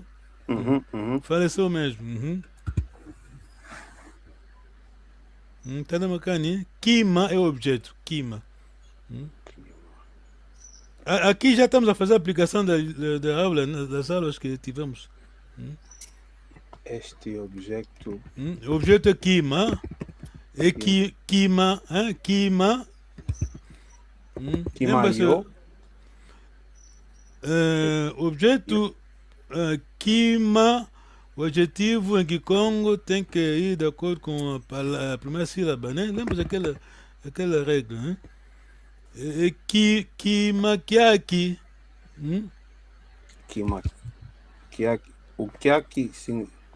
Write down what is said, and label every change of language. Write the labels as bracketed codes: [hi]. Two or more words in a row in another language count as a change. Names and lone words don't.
[pt] Faleceu mesmo. Tá na bacana. Kima é o objeto. Kima. Aqui já estamos a fazer a aplicação da aula, das aulas que tivemos. Este objeto. O objeto é Kima. É Kima. Kima. Kimayo. Objeto Kima. O adjetivo em Kikongo tem que ir de acordo com a primeira sílaba, né? Lembra aquela regra, né? [kg] Kima Kiaki. Kima Kiaki. [pt] O Kiaki sim.